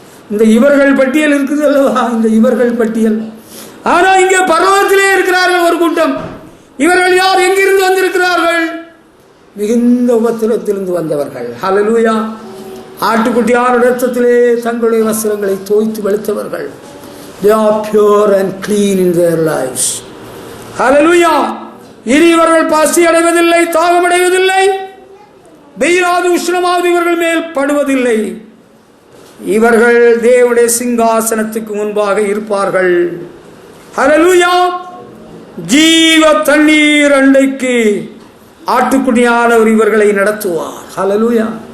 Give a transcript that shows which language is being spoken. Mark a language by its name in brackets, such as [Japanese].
[Tamil] இந்த இவர்கள் பட்டியல் இருக்குது அல்லவா? இந்த இவர்கள் பட்டியல். ஆனா இங்கே பரலோகத்திலே இருக்கிறார்கள் ஒரு கூட்டம். இவர்கள் யார்? எங்கிருந்து வந்திருக்கிறார்கள்? மிகுந்த உபத்திரத்திலிருந்து வந்தவர்கள். ஹல்லேலூயா. ஆட்டுக்குட்டியார் இடத்திலே தங்களுடைய வஸ்திரங்களை தோய்த்து வெளுத்தவர்கள். [English] They are pure and clean in their lives. [Tamil] ஹல்லேலூயா. இனி இவர்கள் பசி அடைவதில்லை, தாகமடைவதில்லை, வெயிலாவது உஷ்ணமாவது இவர்கள் மேல் படுவதில்லை. இவர்கள் தேவனுடைய சிங்காசனத்துக்கு முன்பாக இருப்பார்கள். ஹல்லேலூயா. ஜீவ தண்ணீர் அண்டைக்கு ஆட்டுக்குட்டியானவர் இவர்களை நடத்துவார். ஹல்லேலூயா.